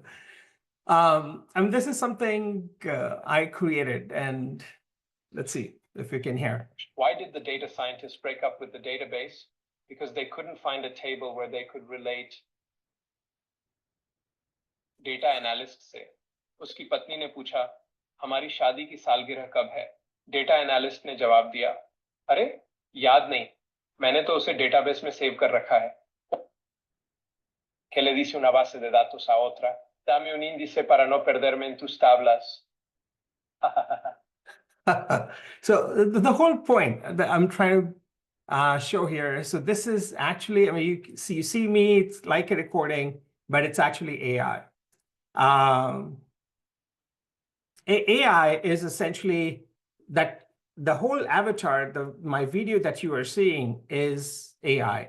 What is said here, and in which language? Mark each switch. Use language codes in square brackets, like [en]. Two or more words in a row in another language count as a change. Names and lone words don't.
[en] And this is something I created, and let's see if you can hear. Why did the data scientists break up with the database? Because they couldn't find a table where they could relate data analyst से. [hi] उसकी पत्नी ने पूछा, हमारी शादी की सालगिरह कब है? [en] data analyst [hi] ने जवाब दिया, अरे याद नहीं, मैंने तो उसे डेटाबेस में सेव कर रखा है. [es] Que le dice una base de datos a otra, dame un índice para no perderme en tus tablas. [en] So the whole point that I'm trying to show here, so this is actually, I mean, you see me, it's like a recording, but it's actually AI. AI is essentially that the whole avatar, my video that you are seeing is AI.